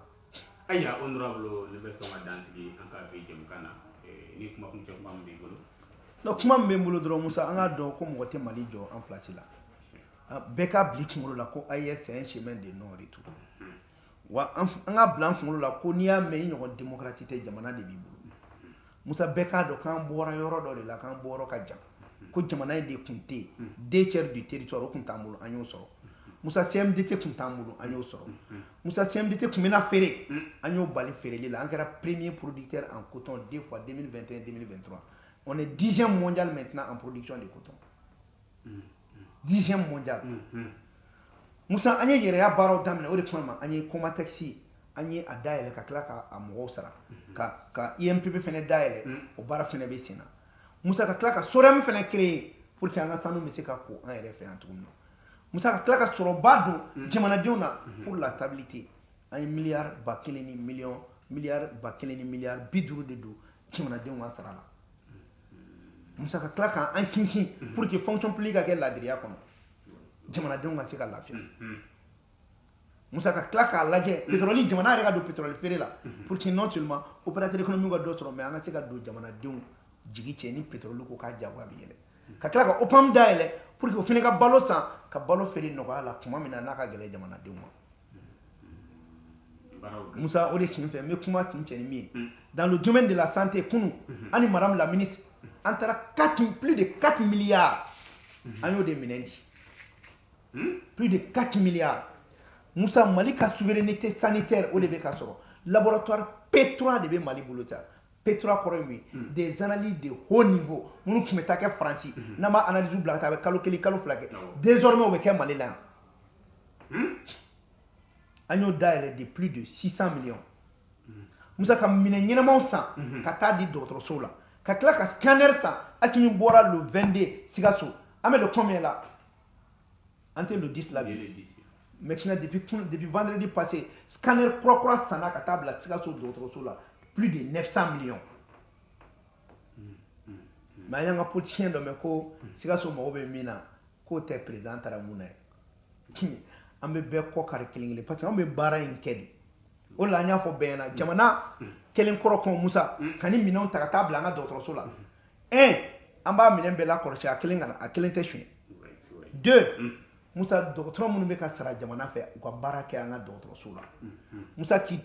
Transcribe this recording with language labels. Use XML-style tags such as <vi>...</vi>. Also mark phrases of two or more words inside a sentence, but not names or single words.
<bm>ayiwa honorable ne bɛ sɔn ka dan sigi an ka bi jɛmukan na ni kuma kuncɛ kuma min b'i bolo non kuma min bɛ n bolo dɔrɔn musa an k'a dɔn ko mɔgɔ tɛ mali jɔ an place la bɛɛ k'a bila i kunkolo la ko AES</bm> <fr>c'est un chemin de non retour</fr> <bm>wa an k'a bila an kunkolo la ko n'i y'a mɛn i ɲɔgɔn démocrate tɛ jamana de b'i bolo musa bɛɛ k'a dɔn k'an bɔra yɔrɔ dɔ de la k'an bɔ yɔrɔ ka jan ko jamana in de tun tɛ yen 2/3</bm> <fr>du territoire</fr> <bm>o tun t'an bolo an y'o sɔrɔ musa CMDT tun t'an bolo an y'o sɔrɔ musa CMDT tun bɛna feere an y'o bali feereli la an kɛra</bm> <fr>premier producteur en coton 2 fois 2021-2023 on est 10e mondial maintenant en production de coton 10e mondial</fr> <bm>musa an ye yɛrɛya baaraw daminɛ o de kama an ye Comatex an ye a dayɛlɛ ka tila ka mɔgɔw sara ka INPP fana dayɛlɛ o baara fana bɛ sen na musa ka tila ka SOREM fana</bm> <fr>créer pour</fr> <bm>que an ka sanu bɛ se ka ko an yɛrɛ fɛ yan cogo min na musa ka tila ka sɔrɔba don jamanadenw na</bm> <fr>pour la stabilité</fr> <bm>an ye miliyari 1,000 ni miliyɔn miliyari 1,000 ni miliyari 50 de don jamanadenw ka sara la musa ka tila k'an sinsin</bm> <fr>pour que fonction publique</fr> <bm>ka kɛ laadiriya kɔnɔ jamanadenw ka se ka lafiya musa ka tila k'a lajɛ pétrole jamana yɛrɛ ka don pétrole feere la</bm> <fr>pour que non seulement opérateur économique</fr> <bm>ka dɔ sɔrɔ mais an ka se ka don jamanadenw jigi cɛ ni pétrole ko k'a jagoya bɛ yɛlɛ ka tila ka OPAM dayɛlɛ</bm> <fr>pour que</fr> <bm>o fana ka balo san ka balo feere nɔgɔya la tuma min na n'a ka gɛlɛn jamanadenw ma musa o de sen fɛ n bɛ kuma kun cɛ ni min ye</bm> <fr>dans le domaine de la santé</fr> <bm>kunu ani</bm> <fr>madame la ministre</fr> <bm>an taara</bm> <fr>plus de 4 milliards</fr> <bm>an y'o de minɛ di plus</bm> <fr>de 4 milliards</fr> <bm>musa mali ka</bm> <fr>souveraineté sanitaire</fr> <bm>o de bɛ ka sɔrɔ laboratoire P3 de bɛ mali bolo ta P3 kɔrɔ ye mun ye</bm> <fr>des analyses de haut niveau</fr> <bm>minnu tun bɛ taa kɛ Faransi n'an b'a analyse bila ka taa a bɛ kalo 1 kalo 2 kɛ désormais o bɛ kɛ mali la yan an y'o dayɛlɛ</bm> <fr>de plus de 600 millions</fr> <bm>musa ka minɛ ɲɛnamaw san ka taa di dɔgɔtɔrɔsow la ka tila ka scanner san hali min bɔra le 22 Sikaso an bɛ</bm> <fr>le combien</fr> <bm>la an tɛ le 10 la bi</bm> <fr>maintenant depuis vendredi passé</fr> <bm>scanner kura sanna ka taa bila Sikaso dɔgɔtɔrɔso la</bm> <fr>plus de 900 millions</fr> <bm>mais an y'an ka politicien dɔ mɛn ko Sikaso mago bɛ min na k'o tɛ président taara mun na ye an bɛ bɛɛ kɔ kari kelen kelen</bm> <fr>parce que</fr> <bm>an bɛ baara in kɛ de o la an y'a fɔ bɛɛ ɲɛna jamana kelen kɔrɔ kɔn musa ka ni minɛnw ta ka taa bila an ka dɔgɔtɔrɔso la an b'a minɛn bɛɛ lakɔlɔsi a kelen tɛ suɲɛ 2 musa dɔgɔtɔrɔ minnu bɛ ka sara jamana fɛ u ka baara kɛ an ka dɔgɔtɔrɔso la musa k'i</bm>